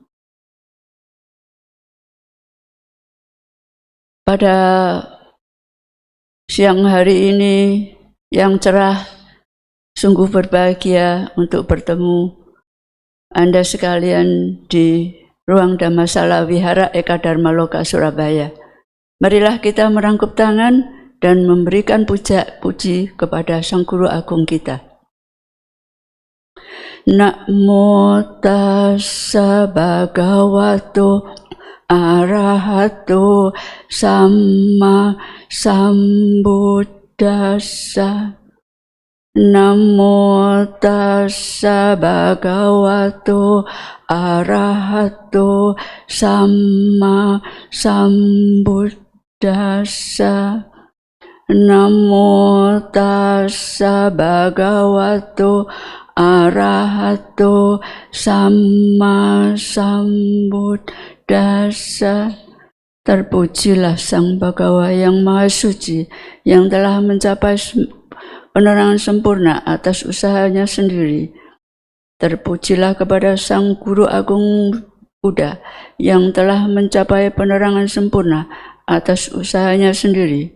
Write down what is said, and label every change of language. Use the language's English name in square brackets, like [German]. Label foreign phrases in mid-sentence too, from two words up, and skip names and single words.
[Indonesian] Pada siang hari ini yang cerah, sungguh berbahagia untuk bertemu Anda sekalian di ruang Dhammasala Wihara Eka Dharma Loka Surabaya. Marilah kita merangkup tangan dan memberikan puji kepada Sang Guru Agung kita. [Pali] Namo tassa bhagavato arahato samma sambuddhassa. Namo tassa bhagavato arahato samma sambuddhassa. Namo tassa bhagavato arahato samma sambuddhassa. [Indonesian] Terpujilah Sang Bhagawa yang Maha Suci yang telah mencapai penerangan sempurna atas usahanya sendiri. Terpujilah kepada Sang Guru Agung Buddha yang telah mencapai penerangan sempurna atas usahanya sendiri.